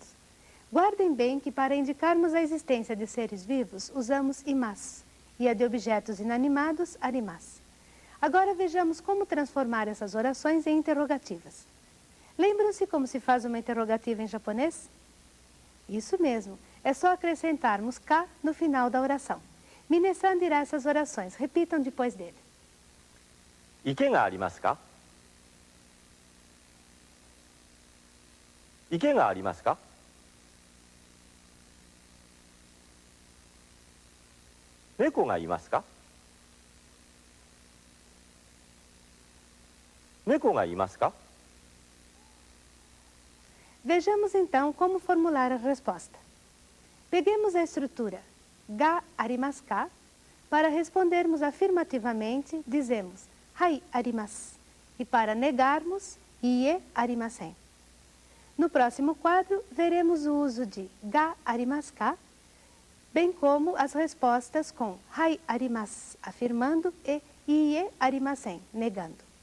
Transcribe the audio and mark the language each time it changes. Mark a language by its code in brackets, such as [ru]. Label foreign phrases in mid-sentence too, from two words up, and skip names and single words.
[pt] Guardem bem que para indicarmos a existência de seres vivos, usamos imasu, e a de objetos inanimados, arimasu. Agora vejamos como transformar essas orações em interrogativas. Lembram-se como se faz uma interrogativa em japonês? Isso mesmo, é só acrescentarmos ka no final da oração. Minasan dirá essas orações, repitam depois dele. [ja] 池がありますか？池がありますか？猫がいますか？猫がいますか？ [pt] Vejamos então como formular a resposta. Peguemos a estrutura [ja] が あります か. [pt] Para respondermos afirmativamente, dizemos [ja] はい あります. [pt] E para negarmos, [ja] いいえ ありません. [pt] No próximo quadro, veremos o uso de [ja] が あります か, [pt] bem como as respostas com [ja] はい あります, [pt] afirmando, e [ja] いいえ ありません, [pt] negando.